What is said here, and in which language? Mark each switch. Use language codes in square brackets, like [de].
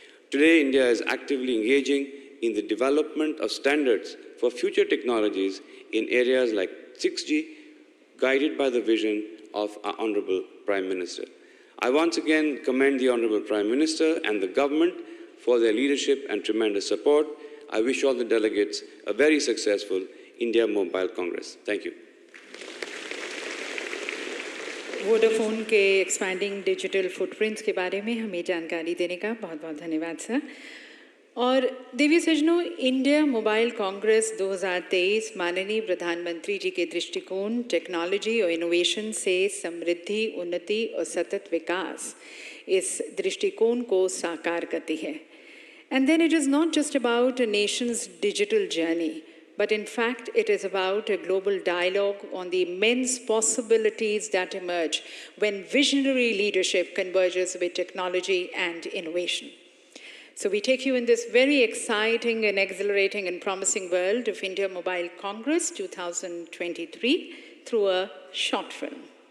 [en] Today, India is actively engaging in the development of standards for future technologies in areas like 6G, guided by the vision of our Honorable Prime Minister. I once again commend the Honorable Prime Minister and the government for their leadership and tremendous support. I wish all the delegates a very successful India Mobile Congress. Thank you. [hi] Vodafone के expanding digital footprints के बारे में हमें जानकारी देने का बहुत बहुत धन्यवाद सर। और देवी सज्जनों, इंडिया मोबाइल कांग्रेस 2023 माननीय प्रधानमंत्री जी के दृष्टिकोण टेक्नोलॉजी और इनोवेशन से समृद्धि, उन्नति और सतत विकास, इस दृष्टिकोण को साकार करती है। [en] And then it is not just about a nation's digital journey, but in fact it is about a global dialogue on the immense possibilities that emerge when visionary leadership converges with technology and innovation. So we take you in this very exciting and exhilarating and promising world of India Mobile Congress 2023 through a short film.